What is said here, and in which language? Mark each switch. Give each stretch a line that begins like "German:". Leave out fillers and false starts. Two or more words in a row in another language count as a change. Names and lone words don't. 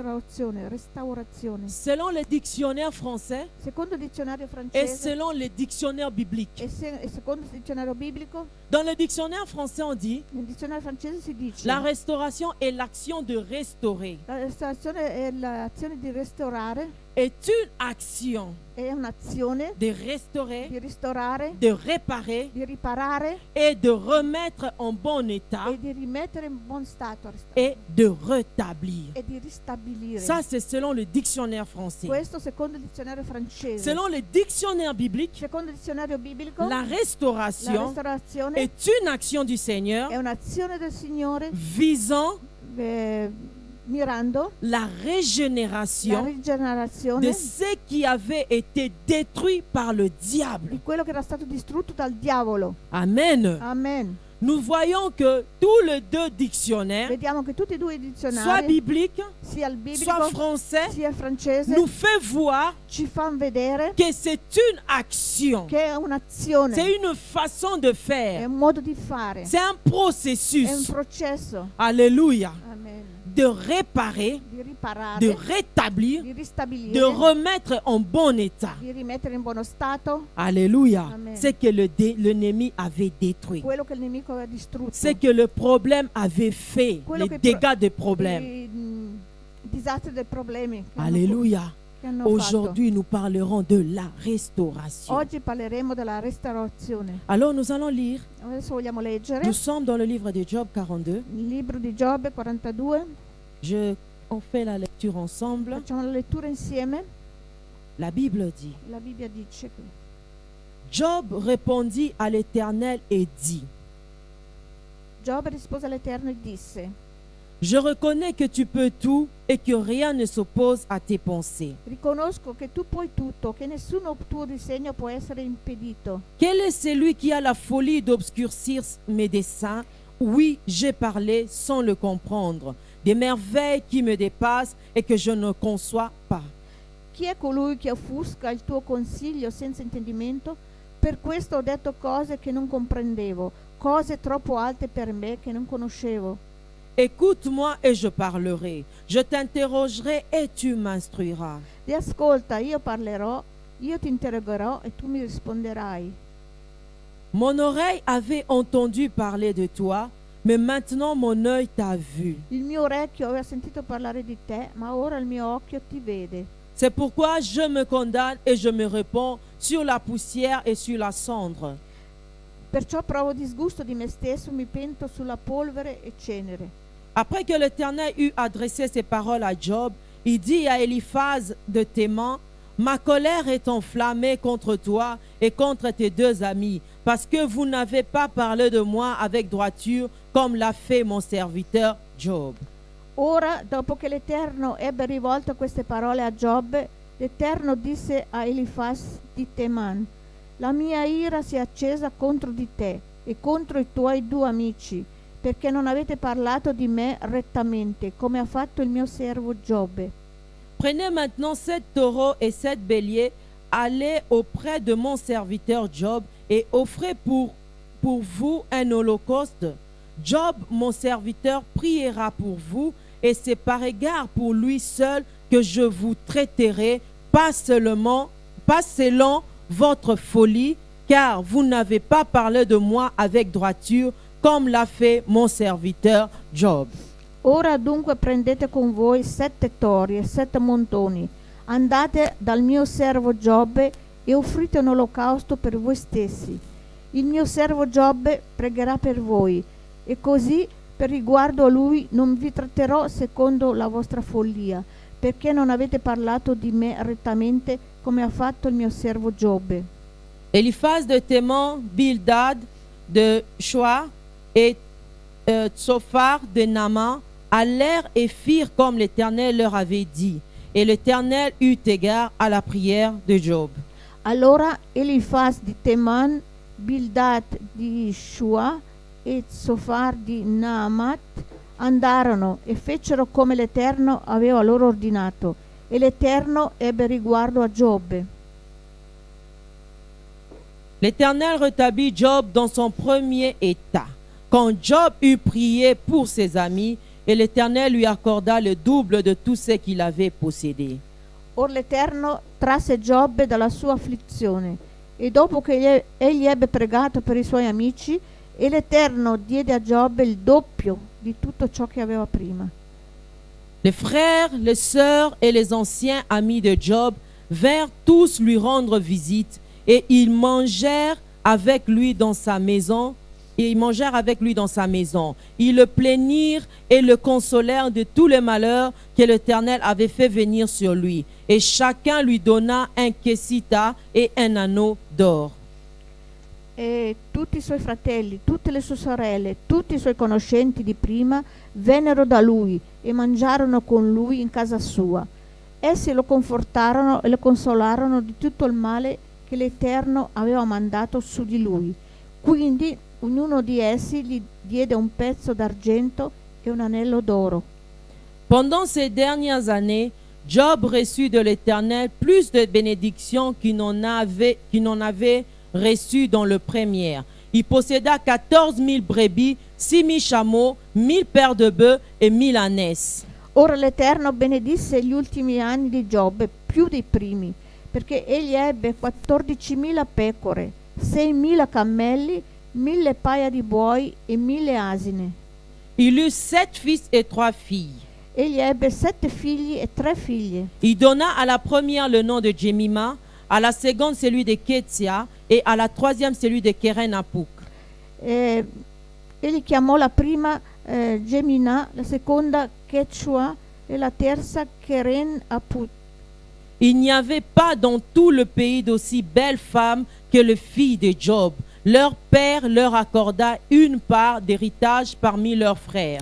Italian: restaurazione.
French: Selon les dictionnaires français
Italian: Secondo il dizionario
French: et
Italian: francese
French: selon les dictionnaires bibliques.
Italian: e secondo il dizionario biblico,
French: Dans le dictionnaire français, on dit
Italian: nel dizionario francese si dice
French: la restauration est l'action de restaurer.
Italian: la restaurazione è l'azione di restaurare,
French: Est une action
Italian: è un'azione
French: de restaurer,
Italian: di ristorare,
French: de réparer
Italian: di riparare
French: et de remettre en bon état
Italian: e di rimettere in buon stato
French: et de rétablir.
Italian: e di ristabilire.
French: Ça, c'est selon le dictionnaire français.
Italian: Questo secondo il dizionario francese.
French: Selon le dictionnaire biblique,
Italian: Secondo il dizionario biblico,
French: la
Italian: la
French: restauration
Italian: restaurazione
French: est une action du Seigneur
Italian: è un'azione del Signore
French: visant
Italian: mirando
French: la
Italian: la
French: régénération de
Italian: rigenerazione
French: ce qui avait été détruit par le diable.
Italian: di quello che era stato distrutto dal diavolo.
French: Amen.
Italian: Amen.
French: Nous voyons que tous les deux dictionnaires,
Italian: Vediamo che tutti e due i
French: soit
Italian: dizionari,
French: biblique,
Italian: sia il
French: soit
Italian: biblico
French: français,
Italian: sia il francese,
French: nous fait voir
Italian: ci fanno vedere
French: que c'est une action.
Italian: che è un'azione,
French: C'est une façon de
Italian: è
French: faire.
Italian: un modo di fare,
French: C'est un
Italian: è un
French: processus.
Italian: processo.
French: Alléluia.
Italian: Amen.
French: De réparer,
Italian: Di riparare,
French: de rétablir,
Italian: di ristabilire,
French: de remettre en bon état.
Italian: di rimettere in buono stato
French: Alléluia.
Italian: Amen.
French: C'est que l'ennemi avait détruit.
Italian: quello che il nemico aveva distrutto.
French: C'est que le problème avait fait,
Italian: Quello
French: les
Italian: che
French: dégâts de problème.
Italian: I disastri dei problemi che
French: Alléluia.
Italian: che hanno
French: Aujourd'hui, nous parlerons de la restauration.
Italian: fatto. Oggi parleremo della restaurazione.
French: Alors, nous allons lire.
Italian: Adesso vogliamo leggere
French: Nous sommes dans le livre de Job 42.
Italian: il libro di Giobbe 42.
French: On fait la lecture ensemble.
Italian: Facciamo la lettura insieme.
French: La Bible dit,
Italian: La Bibbia dice che
French: Job répondit à l'Éternel et dit,
Italian: Giobbe rispose all'Eterno e disse:
French: je reconnais que tu peux tout et que rien ne s'oppose à tes pensées.
Italian: riconosco che tu puoi tutto, che nessuno tuo disegno può essere impedito.
French: Quel est celui qui a la folie d'obscurcir mes desseins? Oui, j'ai parlé sans le comprendre, des merveilles qui me dépassent et que je ne conçois pas.
Italian: Chi è colui che offusca il tuo consiglio senza intendimento? Per questo ho detto cose che non comprendevo, cose troppo alte per me che non conoscevo.
French: Écoute-moi et je parlerai. Je t'interrogerai et tu m'instruiras.
Italian: Ti ascolta, io parlerò, io ti interrogherò e tu mi risponderai.
French: Mon oreille avait entendu parler de toi, mais maintenant mon œil t'a vu.
Italian: Il mio orecchio aveva sentito parlare di te, ma ora il mio occhio ti vede.
French: C'est pourquoi je me condamne et je me réponds sur la poussière et sur la cendre.
Italian: Perciò provo disgusto di me stesso, mi pento sulla polvere e cenere.
French: Après que l'Éternel eut adressé ces paroles à Job, il dit à Eliphaz de Théman, ma colère est enflammée contre toi et contre tes deux amis, parce que vous n'avez pas parlé de moi avec droiture, comme l'a fait mon serviteur Job.
Italian: Ora, dopo che l'Eterno ebbe rivolto queste parole a Giobbe, l'Eterno disse a Elifaz di Teman: la mia ira si è accesa contro di te e contro i tuoi due amici, perché non avete parlato di me rettamente, come ha fatto il mio servo Giobbe.
French: Prenez maintenant 7 taureaux et 7 béliers, allez auprès de mon serviteur Job et offrez pour vous un holocauste. Job, mon serviteur, priera pour vous, et c'est par égard pour lui seul que je vous traiterai, pas selon votre folie, car vous n'avez pas parlé de moi avec droiture, comme l'a fait mon serviteur Job.
Italian: Ora dunque prendete con voi 7 tori e 7 montoni, andate dal mio servo Giobbe e offrite un olocausto per voi stessi. Il mio servo Giobbe pregherà per voi, e così per riguardo a lui non vi tratterò secondo la vostra follia, perché non avete parlato di me rettamente come ha fatto il mio servo Giobbe.
French: Eliphaz de Théman, Bildad de Shoa et Tsophar de Naaman allèrent et firent comme l'Éternel leur avait dit. Et l'Éternel eut égard à la prière de Job.
Italian: Allora Elifaz di Teman, Bildad di Shua e Tsofar di Naamat andarono e fecero come l'Eterno aveva loro ordinato, e l'Eterno ebbe riguardo a Giobbe.
French: L'Éternel rétablit Job dans son premier état. Quand Job eut prié pour ses amis, et l'Éternel lui accorda le double de tout ce qu'il avait possédé.
Italian: Or l'Eterno trasse Giobbe dalla sua afflizione, e dopo che egli ebbe pregato per i suoi amici, e l'Eterno diede a Giobbe il doppio di tutto ciò che aveva prima.
French: Les frères, les sœurs et les anciens amis de Job vinrent tous lui rendre visite, et ils mangèrent avec lui dans sa maison. Ils le plaignirent et le consolèrent de tous les malheurs que l'Éternel avait fait venir sur lui. Et chacun lui donna un kessita et un anneau d'or.
Italian: E tutti i suoi fratelli, tutte le sue sorelle, tutti i suoi conoscenti di prima vennero da lui e mangiarono con lui in casa sua. Essi lo confortarono e lo consolarono di tutto il male che l'Eterno aveva mandato su di lui. Quindi ognuno di essi gli diede un pezzo d'argento e un anello d'oro.
French: Pendant ces dernières années, Job reçut de l'Éternel plus de bénédictions qu'il n'en avait reçu dans le premier. Il posséda 14 000 brebis, 6 000 chameaux, 1000 paires de bœufs et 1000 ânesses.
Italian: Ora l'Eterno benedisse gli ultimi anni di Giobbe più dei primi, perché egli ebbe 14.000 pecore, 6.000 cammelli, 1.000 paia di buoi e 1.000 asine.
French: Il eut 7 fils et 3 filles.
Italian: Egli ebbe 7 figli e 3 figlie.
French: Il donna à la première le nom de Jemima, à la seconde celui de Ketsia et à la troisième celui de Keren-Apuk.
Italian: Egli chiamò la prima Gemina, la seconda Quechua e la terza Keren-Apuk.
French: Il n'y avait pas dans tout le pays d'aussi belles femmes que les filles de Job. Leur père leur accorda une part d'héritage parmi leurs frères.